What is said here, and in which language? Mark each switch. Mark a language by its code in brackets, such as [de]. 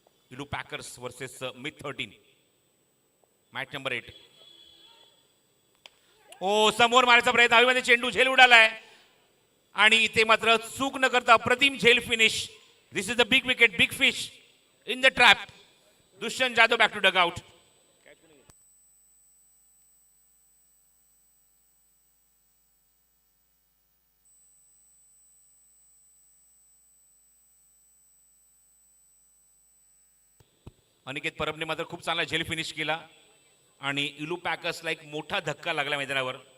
[en] इलू packers versus मिथ 13. Match number 8. [mr] ओ समोर मारायचा प्रयत्न. हवेमध्ये चेंडू झेल उडालाय आणि इथे मात्र चूक न करता अप्रतिम झेल finish. [en] This is the big wicket, big fish in the trap. Dushyant Jadhav back to dugout. [mr] Aniket परबने मात्र खूप चांगला झेल फिनिश केला आणि इलू पॅकर्सला एक मोठा धक्का लागला मैदानावर.